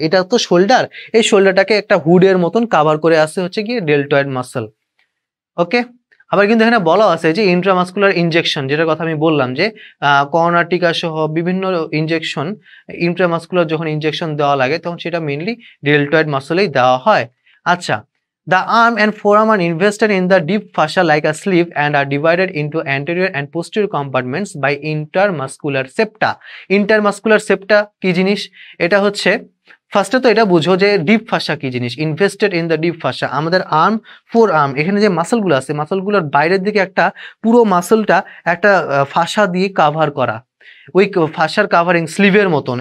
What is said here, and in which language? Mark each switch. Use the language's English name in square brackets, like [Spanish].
[Bangla] এটা তো শোল্ডার, এই শোল্ডারটাকে একটা হুডের মতন কাভার করে আছে হচ্ছে গিয়ে ডেল্টয়েড মাসল। ওকে, আবার কিন্তু এখানে বলা আছে যে ইন্ট্রামাসকুলার ইনজেকশন, যেটার কথা আমি বললাম যে করোনা টিকা সহ বিভিন্ন ইনজেকশন, ইন্ট্রামাসকুলার যখন ইনজেকশন দেওয়া লাগে তখন সেটা মেইনলি ডেল্টয়েড মাসলেই দেওয়া হয়। [English] আচ্ছা, the arm and forearm are invested in the deep fascia like a sleeve and are divided into anterior and posterior compartments by intermuscular septa। [Bangla] intermuscular septa কি জিনিস, এটা হচ্ছে ফার্স্টে তো এটা বুঝো যে ডিপ ফাসা কি জিনিস। [English] invested in the deep fascia, [Bangla] আমাদের আর্ম, ফোর আর্ম, এখানে যে মাসলগুলো আছে মাসলগুলোর বাইরের দিকে একটা পুরো মাসলটা একটা ফাসা দিয়ে কাভার করা, ওই ফাসার কাভারিং স্লিভের মতন।